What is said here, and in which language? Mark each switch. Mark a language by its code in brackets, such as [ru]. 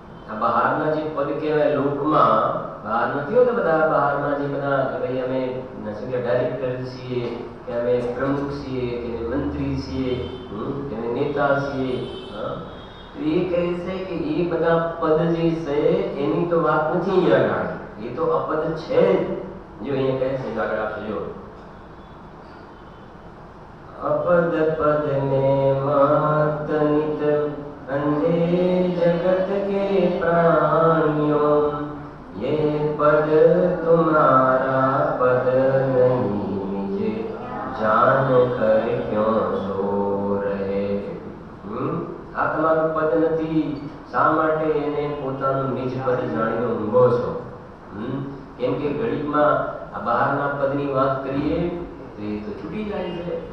[gu] આ બહારના જે પદ કહેવાય લોકમાં, બહાર નથી હોતા બધા, બહારના જે બધા કે ભાઈ અમે ડાયરેક્ટર છીએ, કે અમે પ્રમુખ છીએ, કે મંત્રી છીએ, કે નેતા છીએ, તો એ કહે છે કે એ બધા પદ જે છે એની તો વાત નથી અહીંયા આગળ, એ તો અપદ છે જ. જો અહીંયા કહે છે આગળ આપશે જો, [hi] अपद पद में मत नित अंधे जगत के प्राणियों, ये पद तुम्हारा पद नहीं, मुझे जान कर क्यों सो रहे. [gu] આ તમારું પદ નથી, શા માટે એને પોતાનું નિજ પદ જાણીને ઊંઘો છો? કેમ કે ઘડીમાં આ બહારના પદની વાત કરીએ તો એ તો છૂટી જાય છે.